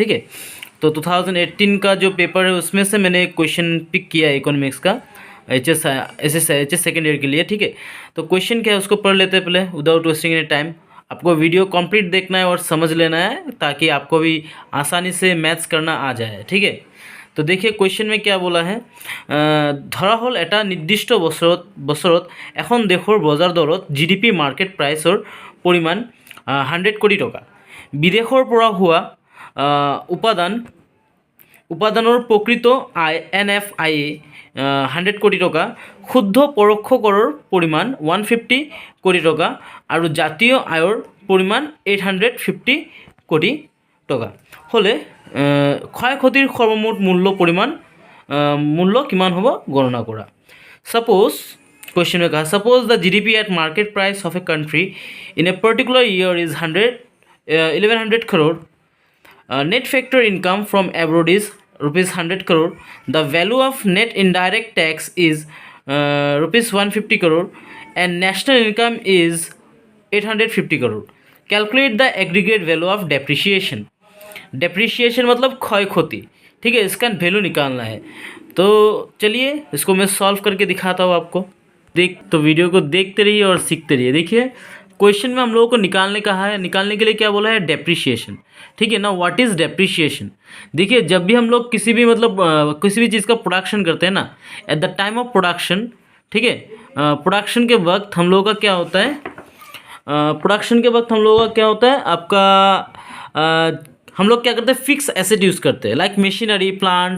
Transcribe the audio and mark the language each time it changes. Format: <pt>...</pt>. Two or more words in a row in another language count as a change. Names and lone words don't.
<hi>ठीक है, तो 2018 का जो पेपर है उसमें से मैंने एक</hi> <en>question pick</en> <hi>किया है इकोनॉमिक्स का</hi> <en>HS second year</en> <hi>के लिए। ठीक है, तो क्वेश्चन क्या है उसको पढ़ लेते हैं पहले</hi> <en>without wasting any time.</en> <hi>आपको</hi> <en>video complete</en> <hi>देखना है और समझ लेना है ताकि आपको भी आसानी से मैथ्स करना आ जाए। ठीक है, तो देखिए क्वेश्चन में क्या बोला है।</hi> <as>ধৰা হ'ল এটা নিৰ্দিষ্ট বছৰত এখন দেশৰ বজাৰ দৰত</as> <en>GDP market priceৰ</en> <as>পৰিমাণ 100 কোটি টকা। বিদেশৰ পৰা হোৱা উপাদানৰ প্ৰকৃত আয় NFIA 100 কোটি টকা, শুদ্ধ পৰোক্ষ কৰৰ পৰিমাণ 150 কোটি টকা আৰু জাতীয় আয়ৰ পৰিমাণ 850 কোটি টকা হ'লে ক্ষয় ক্ষতিৰ সৰ্বমুঠ মূল্য কিমান হ'ব গণনা কৰা।</as> <en>suppose question</en> <hi>में कहा,</hi> <en>suppose the GDP at market price of a country in a particular year is 1100 करोड़। Net factor income from abroad is rupees 100 crore. The value of net indirect tax is rupees 150 crore and national income is 850 crore. Calculate the aggregate value of depreciation.</en> <hi>Depreciation मतलब क्षय क्षति। ठीक है, इसका वैल्यू निकालना है। तो चलिए इसको मैं सॉल्व करके दिखाता हूँ आपको। तो वीडियो को देखते रहिए और सीखते रहिए। देखिए क्वेश्चन में हम लोगों को निकालने के लिए क्या बोला है, डेप्रिशिएशन। ठीक है ना,</hi> <en>what is depreciation.</en> <hi>देखिए जब भी हम लोग किसी भी किसी भी चीज़ का प्रोडक्शन करते हैं ना,</hi> <en>at the time of production,</en> <hi>ठीक है, प्रोडक्शन के वक्त हम लोगों का क्या होता है, आपका हम लोग क्या करते हैं,</hi> <en>fix asset use</en> <hi>करते हैं,</hi> <en>like machinery, plant.</en>